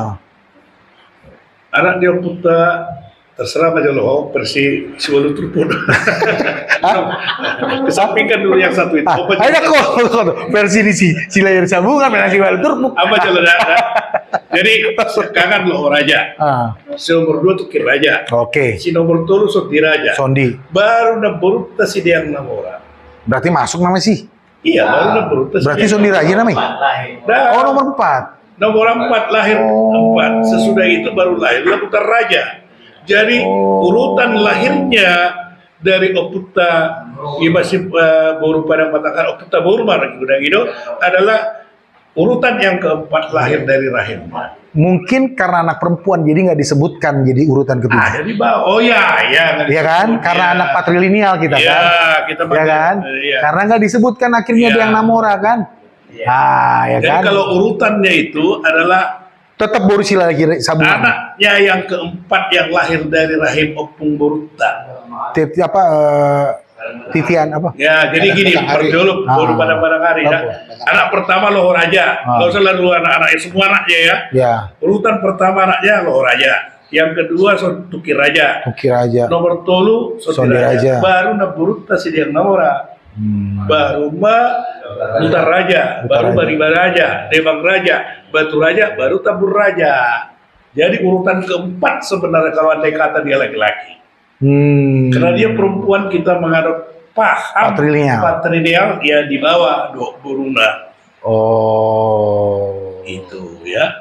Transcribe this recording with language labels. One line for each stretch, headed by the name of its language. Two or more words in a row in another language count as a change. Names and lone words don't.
Indonesian: Anak dia puta terserah aja loh versi Siwalu Turpun. Kesampingkan dulu yang satu itu. Apa Ada kok versi di si layar sambungan versi Siwalu Turpun. apa jalan ada? Jadi sekarang lo raja. Si nomor 2 tuh Kir Raja. Oke. Si nomor 3 Sondi Raja. Sondi. Baru nabur si Deang Namora. Berarti masuk namanya sih. Iya, baru nabur Berarti Sondi Raja namanya. Oh, nomor 4. Nomor 4 lahir 4. Sesudah itu baru lahir Putar Raja. Jadi urutan lahirnya dari Oputa Imasip Boru Padang Batakar Oputa Boru Marang Gudagido adalah urutan yang keempat lahir dari rahim. Mungkin karena anak perempuan jadi nggak disebutkan jadi urutan Ada ketujuh. di bawah. Oh ya, nggak Iya kan? disebut, Karena ya. anak patrilineal kita Ya, kan. kita Ya pakai, kan? iya. Karena nggak disebutkan akhirnya Iya. dia yang Namora kan. Ah, ya Jadi kan? kalau urutannya itu adalah Tetap Boru Sila lagi sabungan. anaknya yang keempat yang lahir dari rahim Opung Boruta. Titian apa? Ya, jadi gini, Batang Hari. perjolok Boru Padang Hari ya. Anak pertama Loho Raja. Nggak usah lalu anak-anaknya, semua anaknya ya. Ya, Urutan pertama anaknya Loho Raja. Yang kedua Tuki Raja. Ukir aja. Nomor tolu Sondi Sondi Raja. Raja. Baru na Buruta Sidiang Namora. Baru Mutar Raja, baru Raja. Bariba Raja, Debang Raja, Batu Raja, baru Tabur Raja. Jadi urutan keempat sebenarnya kalau andai kata dia laki-laki. Karena dia perempuan kita menghadap paham patrilineal ya di bawah Dok Buruna. Oh. Itu ya.